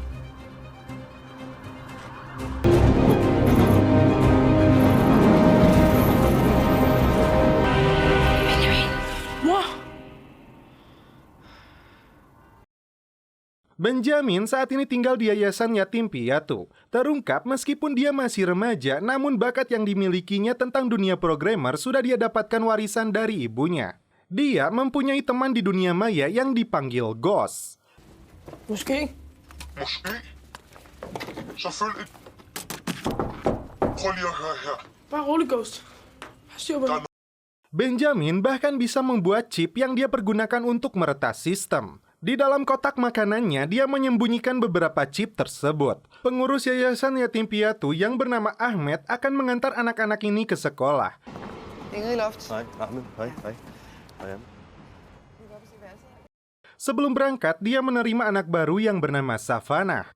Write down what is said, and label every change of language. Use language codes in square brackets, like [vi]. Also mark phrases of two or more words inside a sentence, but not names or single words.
[id] Benjamin saat ini tinggal di yayasan yatim piatu. Terungkap meskipun dia masih remaja, namun bakat yang dimilikinya tentang dunia programmer sudah dia dapatkan warisan dari ibunya. Dia mempunyai teman di dunia maya yang dipanggil Ghost. [da] Måske. Måske. Selvfølgelig. Prøv lige at høre her. Bare rolig, Ghost. Har styr på det. [id] Benjamin bahkan bisa membuat chip yang dia pergunakan untuk meretas sistem. Di dalam kotak makanannya, dia menyembunyikan beberapa chip tersebut. Pengurus yayasan yatim piatu yang bernama Ahmed akan mengantar anak-anak ini ke sekolah. Sebelum berangkat, dia menerima anak baru yang bernama Savannah.